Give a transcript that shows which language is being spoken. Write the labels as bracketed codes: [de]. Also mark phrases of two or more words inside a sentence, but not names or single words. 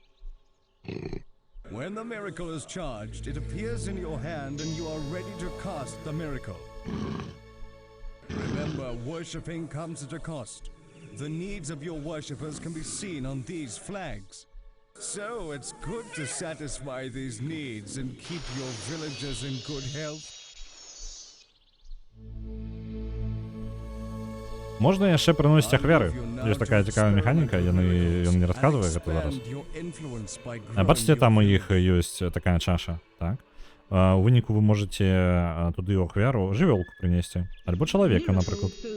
[en] When the miracle is charged, it appears in your hand and you are ready to cast the miracle. Remember, worshipping comes at a cost. The needs of your worshippers can be seen on these flags. So it's good to satisfy these needs and keep your villagers in good health. [be] Можна яшчэ прыносіць ахвяры. Ёсць такая цікавая механіка, ён не расказвае гэта зараз. Бачыце, там у іх ёсць такая чаша, так? У выніку вы можете туды ў ахвяру жывёлку прынесці, альбо чалавека, напрыклад.